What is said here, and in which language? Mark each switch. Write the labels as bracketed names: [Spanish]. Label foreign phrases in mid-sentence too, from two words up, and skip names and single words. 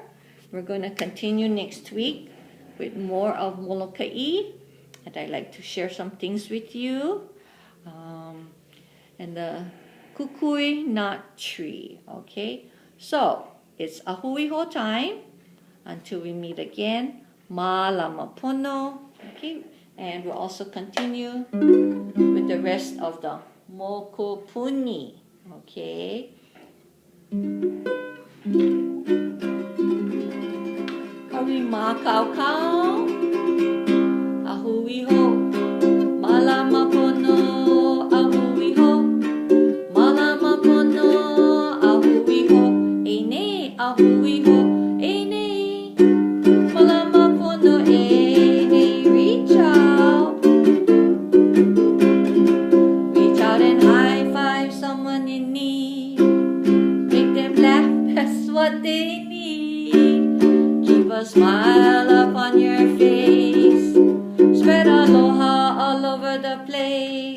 [English] We're going to continue next week with more of Molokai, and I'd like to share some things with you. And the Kukui Nut Tree, okay? So, it's ahuiho time. Until we meet again, [Hawaiian] malama pono. [English] Okay, and we'll also continue with the rest of the mokopuni. [Hawaiian] Okay. Kawi ma kau kau, ahui ho, malama pono, ahui ho, malama pono, ahui ho, ene, ahui ho, ene, malama pono, [English] ene, reach out and high five someone in need, make them laugh, that's what they need. Keep a smile upon your face, spread aloha all over the place.